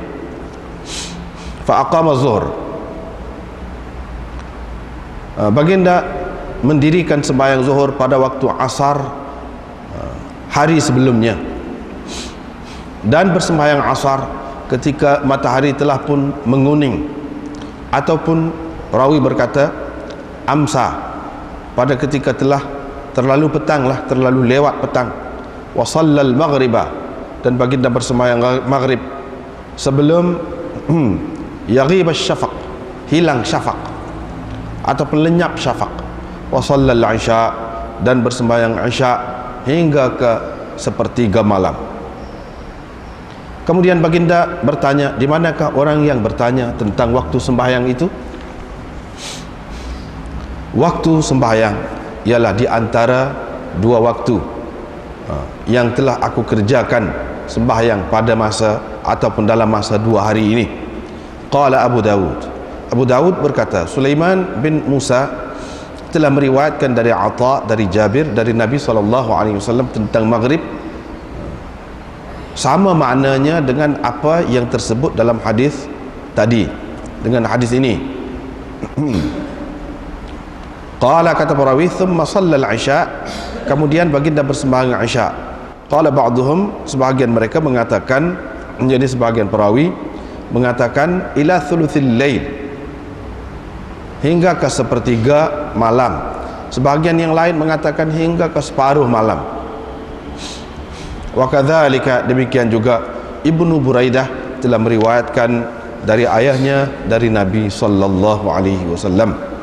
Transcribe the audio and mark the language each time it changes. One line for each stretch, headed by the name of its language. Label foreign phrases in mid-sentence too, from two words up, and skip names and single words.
Arabic: فأقام الظهر,
Malay: baginda mendirikan sembahyang zuhur pada waktu asar hari sebelumnya, dan bersembahyang asar ketika matahari telah pun menguning, ataupun rawi berkata amsa, pada ketika telah terlalu petang lah, terlalu lewat petang.
Arabic: وصلى المغرب,
Malay: dan baginda bersembahyang maghrib sebelum
Arabic: يغيب الشفق,
Malay: hilang syafaq ataupun lenyap syafaq.
Arabic: وصلى العشاء,
Malay: dan bersembahyang isya hingga ke sepertiga malam. Kemudian baginda bertanya, di manakah orang yang bertanya tentang waktu sembahyang itu? Waktu sembahyang ialah di antara dua waktu yang telah aku kerjakan sembahyang pada masa ataupun dalam masa 2 hari ini. Qala Abu Dawud, Abu Dawud berkata, Sulaiman bin Musa telah meriwayatkan dari Atha, dari Jabir, dari Nabi SAW tentang maghrib, sama maknanya dengan apa yang tersebut dalam hadis tadi, dengan hadis ini. Qala, kata perawi,
Arabic: ثم صلى العشاء,
Malay: kemudian baginda bersembahyang isya.
Arabic: قال بعضهم,
Malay: sebahagian mereka mengatakan, menjadi sebahagian perawi mengatakan
Arabic: إلى ثلث الليل,
Malay: hingga ke sepertiga malam. Sebahagian yang lain mengatakan hingga ke separuh malam.
Arabic: وكذلك,
Malay: demikian juga Ibnu Buraidah telah meriwayatkan dari ayahnya dari Nabi
Arabic: صلى الله عليه وسلم.